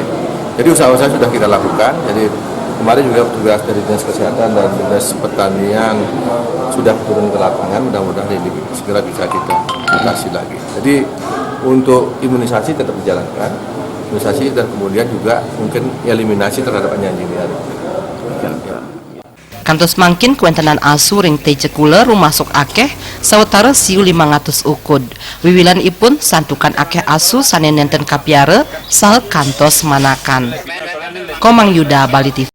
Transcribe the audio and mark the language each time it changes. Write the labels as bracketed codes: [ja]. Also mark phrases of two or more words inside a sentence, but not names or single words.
[id] Jadi usaha-usaha sudah kita lakukan. Jadi kemarin juga petugas dari Dinas Kesehatan dan Dinas Pertanian sudah turun ke lapangan, mudah-mudahan ini segera bisa kita atasi lagi. Jadi untuk imunisasi tetap dijalankan, imunisasi dan kemudian juga mungkin eliminasi terhadap anjing liar. [ban] Kantos mangkin kuentenan asu ring Tejakula rumah sok akeh sawetara siu 500 ukud. Wiwilan ipun santukan akeh asu sane nenten kapiara saha kantos manakan. Komang Yuda, Bali TV.